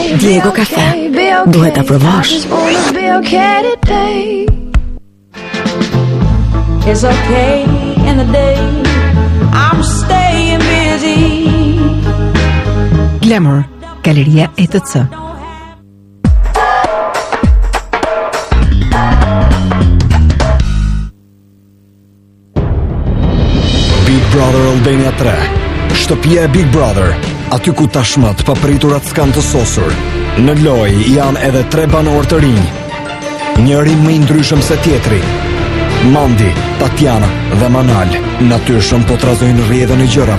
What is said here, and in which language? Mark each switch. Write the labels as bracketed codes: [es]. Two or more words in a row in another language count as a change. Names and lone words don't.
[sq] Lego Cafe. Duhet ta provosh. [en] It's okay in the day. I'm staying busy. Glamour, Galleria ETC. [sq] Big Brother Albania 3. Shtëpia e Big Brother, aty ku tashmë të papriturat s'kan të sosur. Në lojë janë edhe 3 banorë të rinj. Njëri më i ndryshëm se tjetri. Mandi, Tatjana dhe Manal, natyrshëm po trazojnë rrjedhën e gjërave.